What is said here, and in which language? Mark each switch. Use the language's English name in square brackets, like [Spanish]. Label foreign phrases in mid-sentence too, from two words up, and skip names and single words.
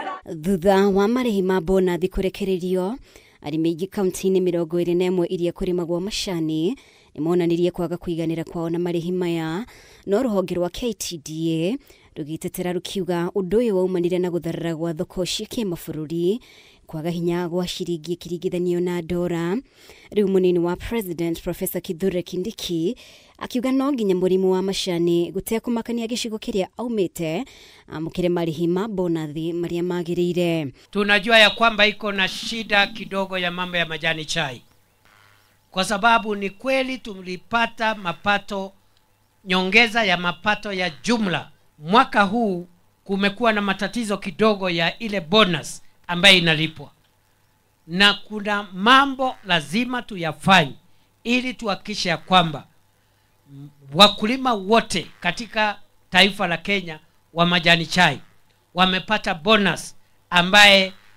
[Kikuyu] Thutha wa marĩhi ma bonathi kũrekererio, arĩmi aingĩ kaunti-inĩ 21 iria kũrĩmagwo macani nĩmonanirie kwaga kũiganĩra kwao na marĩhi maya, no rũhonge rwa KTDA rũgĩtetera rũkiuga ũndũ ũyũ waumanire na gũtharara gwa thoko cia kĩmabũrũri, kwaga hinya gwa ciringi ĩkĩringithanio na ndora. Rĩu mũnini wa President Professor Kithure Kindiki akiuga no nginya mũrĩmi wa macani gũtekũmakania gĩcigo kĩrĩa aumĩte amũkĩre marĩhi ma bonathi marĩa magĩrĩire. [Swahili] Tunajua ya kwamba iko na shida kidogo ya mambo ya majani chai, kwa sababu ni kweli tulipata mapato, nyongeza ya mapato ya jumla. Mwaka huu kumekuwa na matatizo kidogo ya ile bonus ambaye inalipwa, na kuna mambo lazima tuyafanye ili tuhakikishe ya kwamba wakulima wote katika taifa la Kenya wa majani chai wamepata bonus ambaye